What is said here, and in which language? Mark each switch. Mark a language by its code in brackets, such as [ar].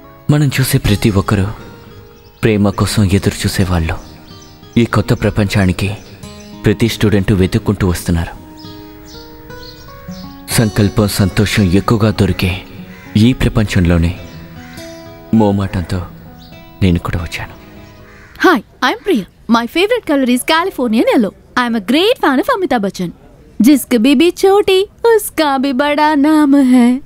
[te] మనం చూసే ప్రతి ఒక్కరూ ప్రేమ కోసం ఎదురు చూసేవాళ్ళు. ఈ కొత్త ప్రపంచానికి ప్రతి స్టూడెంటు వెతుక్కుంటూ వస్తున్నారు. సంకల్పం, సంతోషం ఎక్కువగా దొరికే ఈ ప్రపంచంలోనే మోమాటంతో నేను కూడా వచ్చాను. [en] Hi, I'm Priya. My favorite color is Californian yellow. I'm a great fan of Amitabh Bachchan. [hi] जिसकी बीबी छोटी उसका भी बड़ा नाम है.